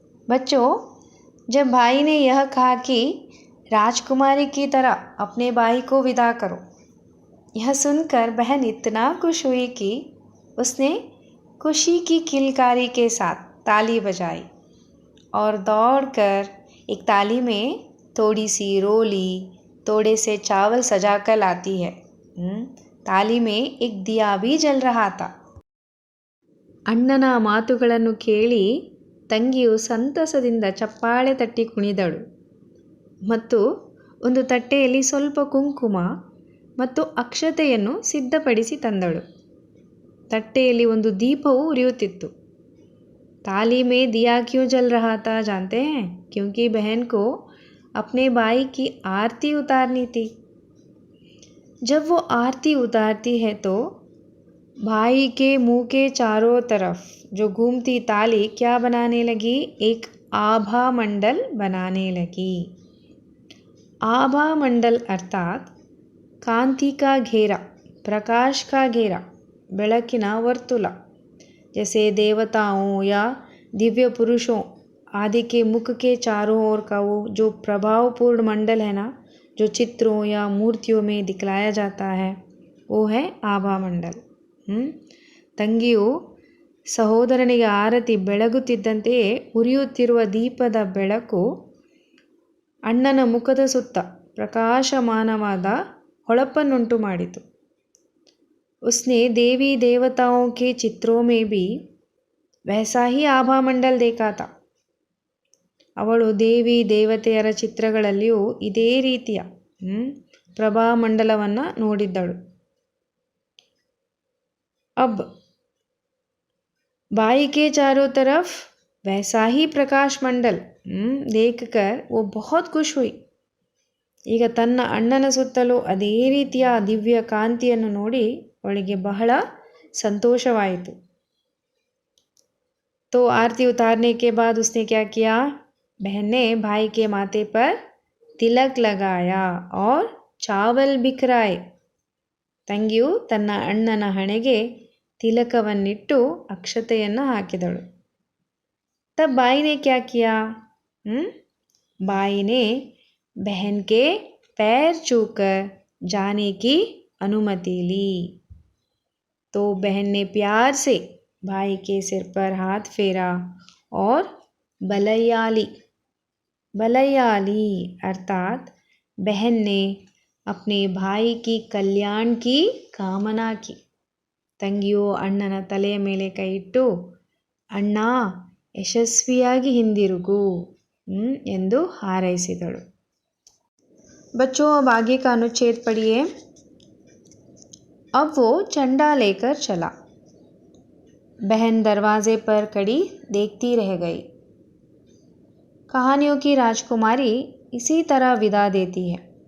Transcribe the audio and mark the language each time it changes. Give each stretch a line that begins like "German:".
Hindi: बच्चों, जब भाई ने यह कहा कि राजकुमारी की तरह अपने भाई को विदा करो, यह सुनकर बहन इतना खुश हुई कि उसने खुशी की किलकारी के साथ ताली बजाई और दौड़कर एक ताली में थोड़ी सी रोली, थोड़े से चावल सजा कर लाती है. ತಾಲಿ में एक दिया भी जल रहा था.
Kannada: ಅಣ್ಣನ ಮಾತುಗಳನ್ನು ಕೇಳಿ ತಂಗಿಯು ಸಂತಸದಿಂದ ಚಪ್ಪಾಳೆ ತಟ್ಟಿ ಕುಣಿದಳು ಮತ್ತು ಒಂದು ತಟ್ಟೆಯಲ್ಲಿ ಸ್ವಲ್ಪ ಕುಂಕುಮ ಮತ್ತು ಅಕ್ಷತೆಯನ್ನು ಸಿದ್ಧಪಡಿಸಿ ತಂದಳು. ತಟ್ಟೆಯಲ್ಲಿ ಒಂದು ದೀಪವು ಉರಿಯುತ್ತಿತ್ತು.
Hindi: ताली में दिया क्यों जल रहा था जानते हैं? क्योंकि बहन को अपने भाई की आरती उतारनी थी. जब वो आरती उतारती है तो भाई के मुंह के चारों तरफ जो घूमती ताली क्या बनाने लगी? एक आभा मंडल बनाने लगी. आभा मंडल अर्थात कांति का घेरा, प्रकाश का घेरा,
Kannada: बेಳಕಿನ वರ್ತुल.
Hindi: जैसे देवताओं या दिव्य पुरुषों आदि के मुख के चारों ओर का वो जो प्रभावपूर्ण मंडल है ना, जो चित्रों या मूर्तियों में दिखलाया जाता है, वो है आभा मंडल.
Kannada: ತಂಗಿಯು ಸಹೋದರನಿಗೆ ಆರತಿ ಬೆಳಗುತ್ತಿದ್ದಂತೆಯೇ ಉರಿಯುತ್ತಿರುವ ದೀಪದ ಬೆಳಕು ಅಣ್ಣನ ಮುಖದ ಸುತ್ತ ಪ್ರಕಾಶಮಾನವಾದ ಹೊಳಪನ್ನುಂಟು ಮಾಡಿತು.
Hindi: उसने देवी देवताओं के चित्रों में भी वैसा ही आभा मंडल देखा था.
Kannada: ಅವಳು ದೇವಿ ದೇವತೆಯರ ಚಿತ್ರಗಳಲ್ಲಿಯೂ ಇದೇ ರೀತಿಯ ಪ್ರಭಾಮಂಡಲವನ್ನು ನೋಡಿದ್ದಳು.
Hindi: अब भाई के चारों तरफ वैसा ही प्रकाश मंडल देखकर वो बहुत खुश हुई.
Kannada: ಈಗ ತನ್ನ ಅಣ್ಣನ ಸುತ್ತಲೂ ಅದೇ ರೀತಿಯ ದಿವ್ಯ ಕಾಂತಿಯನ್ನು ನೋಡಿ ಅವಳಿಗೆ ಬಹಳ ಸಂತೋಷವಾಯಿತು.
Hindi: तो आरती उतारने के बाद उसने क्या किया? बहन ने भाई के माथे पर तिलक लगाया और चावल बिखराए.
Kannada: ತಂಗಿಯು ತನ್ನ ಅಣ್ಣನ ಹಣೆಗೆ ತಿಲಕವನ್ನಿಟ್ಟು ಅಕ್ಷತೆಯನ್ನು ಹಾಕಿದಳು.
Hindi: तब भाई ने क्या किया? भाई ने बहन के पैर छूकर जाने की अनुमति ली. तो बहन ने प्यार से भाई के सिर पर हाथ फेरा और बलैया ली. बलैया ली अर्थात बहन ने अपने भाई की कल्याण की कामना की.
Kannada: ತಂಗಿಯು ಅಣ್ಣನ ತಲೆಯ ಮೇಲೆ ಕೈ ಇಟ್ಟು ಅಣ್ಣ ಯಶಸ್ವಿಯಾಗಿ ಹಿಂದಿರುಗು ಎಂದು ಹಾರೈಸಿದಳು.
Hindi: बच्चों, अब आगे का अनुच्छेद पढ़िए. अब वो चंडा लेकर चला. बहन दरवाजे पर खड़ी देखती रह गई. कहानियों की राजकुमारी इसी तरह विदा देती है.